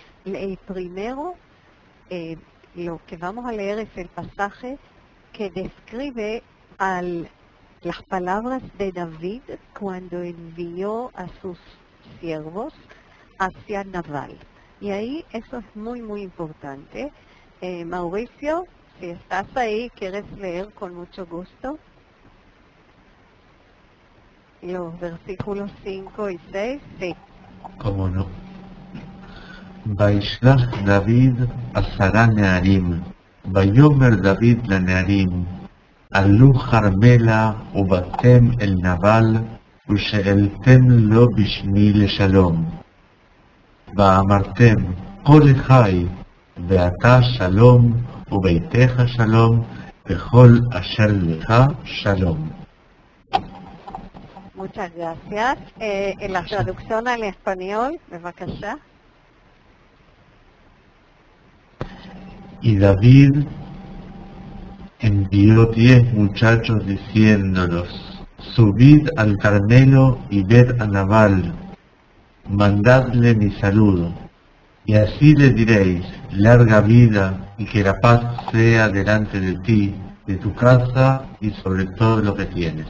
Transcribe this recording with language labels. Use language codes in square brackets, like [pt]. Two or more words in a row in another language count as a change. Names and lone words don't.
[es] Primero, lo que vamos a leer es el pasaje que describe las palabras de David cuando envió a sus siervos hacia Nabal. Y ahí eso es muy, muy importante. Mauricio, si estás ahí, ¿quieres leer con mucho gusto? Los versículos 5 y 6, sí. ¿Cómo no? [he] וישלח דוד 10 נערים, ויאמר דוד לנערים, עלו כרמלה ובאתם אל נבל, ושאלתם לו בשמי לשלום. ואמרתם, כה לחי, ואתה שלום, וביתך שלום, וכל אשר לך שלום. [es] Muchas gracias. En la traducción al español, bebakasha. Y David envió 10 muchachos diciéndolos, subid al Carmelo y ved a Nabal, mandadle mi saludo, y así le diréis, larga vida y que la paz sea delante de ti, de tu casa y sobre todo lo que tienes.